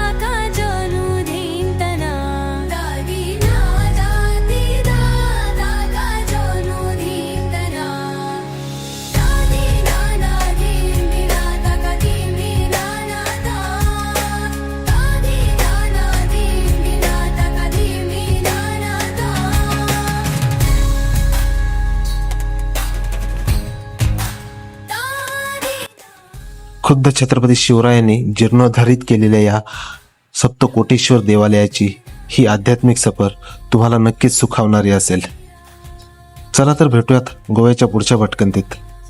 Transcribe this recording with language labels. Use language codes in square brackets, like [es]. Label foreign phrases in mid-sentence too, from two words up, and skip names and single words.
[mr] का जनु धींतना दादी ना जाती दाता का जनु धींतना दादी नाना धीम विनाथ कदी मीनानाता दादी नाना धीम विनाथ कदी मीनानाता दादी खुद्द छत्रपती शिवरायांनी जीर्णोद्धारित केलेल्या या सप्तकोटेश्वर देवालयाची ही आध्यात्मिक सफर तुम्हाला नक्कीच सुखावणारी असेल. चला तर भेटूयात गोव्याच्या पुढच्या भटकंतीत.